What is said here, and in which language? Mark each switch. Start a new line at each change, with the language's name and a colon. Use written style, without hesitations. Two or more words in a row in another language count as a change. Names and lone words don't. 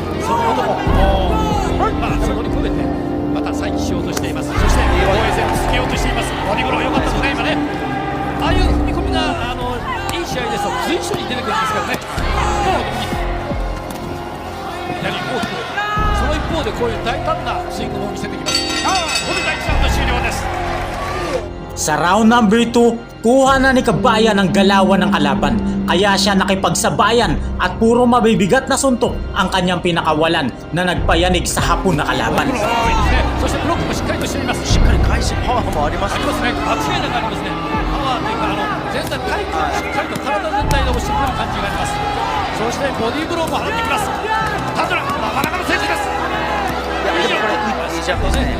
Japanese: そのことも、まあそこに込めてまた再起しようとしています。そして防衛戦を続けようとしています。ボディーブロー良かったですね今ね。ああいう踏み込みがいい試合ですと随所に出てくるんですからね。もう左大きく、その一方でこういう大胆なスイングも見せてきます。ここで第1ラウンド終了です。
Filipino: Sa
English: round number 2,
Filipino: kuha na ni Kabayan ang galawan ng kalaban, kaya siya nakipagsabayan at puro mabibigat na suntok ang kanyang pinakawalan na nagpayanig sa Hapon na kalaban.
Japanese: そしてブロックもしっかりとしています。しっかり返しパワーもあります。ありますね。間違いなくありますね。パワーというか全体体幹しっかりと体全体で押してくる感じがあります。そしてボディーブローも放ってきます。タドラ、なかなかの選手です。いやでもこれいいジャンプですね。